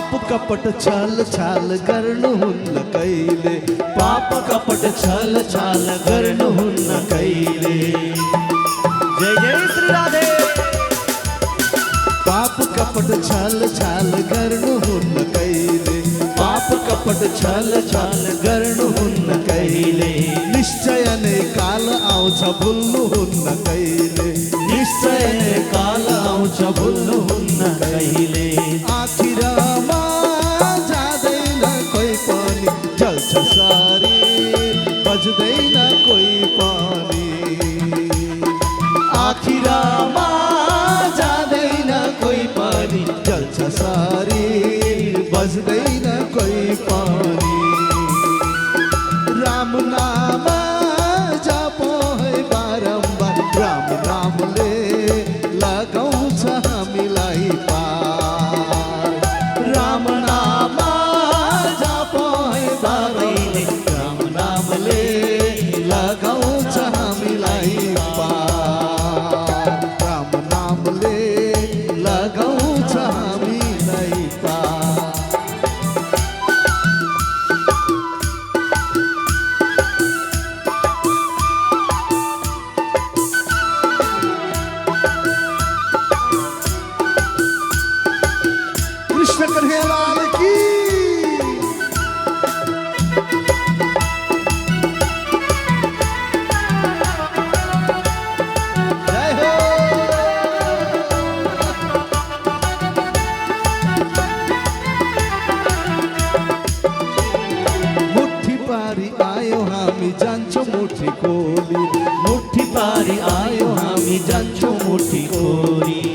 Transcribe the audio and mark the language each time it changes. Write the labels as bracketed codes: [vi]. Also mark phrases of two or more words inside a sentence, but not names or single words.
[ne] कपट छल छाल गर्नुहुन्न कहिले पाप कपट छल छाल गर्नुहुन्न कहिले। जय जय श्री राधे। पाप कपट छल छाल गर्नुहुन्न कहिले पाप कपट छल छाल गर्नुहुन्न कहिले। निश्चय नै काल आउँछ भुल्नुहुन्न कहिले निश्चय नै काल आउँछ भुल्नुहुन्न कहिले। आखिरमा जाँदैन कोही पनि जल्छ शरीर बज्दैन कोही पनि आखिरमा जाँदैन कोही पनि जल्छ शरीर बज्दैन कोही पनि राम नाम जपो है बारम्बार राम नामले लगाउँछ हामीलाई पार राम नाम जपो है सबैले राम नामले लगाउँछ हामीलाई पार राम नामले लगाउँछ हामीलाई पार [hi] कृष्ण कन्हैयालाल की जय हो। [ne] मुट्ठी पारी आयो हामी जान्छौँ मुट्ठी खोली मुट्ठी पारी आयो हामी जान्छौँ मुट्ठी खोली